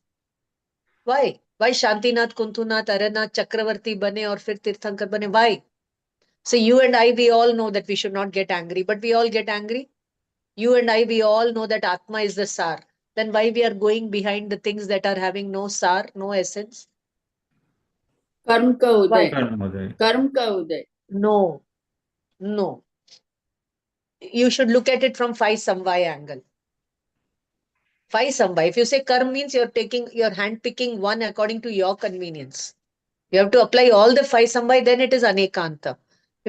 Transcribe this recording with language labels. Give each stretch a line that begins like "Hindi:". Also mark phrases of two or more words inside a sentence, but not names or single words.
English: Why? Why Shantinath, Kuntunath, Aranath,
Hindi: चक्रवर्ती बने और फिर तीर्थंकर बने? Why?
English: So you and I, we all know that we should not get angry, but we all get angry. You and I, we all know that Atma is the Sar. Then why we are going behind the things that are having no Sar, no essence?
Hindi: कर्म का उदय. Karma. कर्म का उदय.
English: No, no. You should look at it from 5 samvaya angle. 5 samvaya. If you say karma means you're hand picking one according to your convenience. You have to apply all the 5 samvaya, then it is anekanta.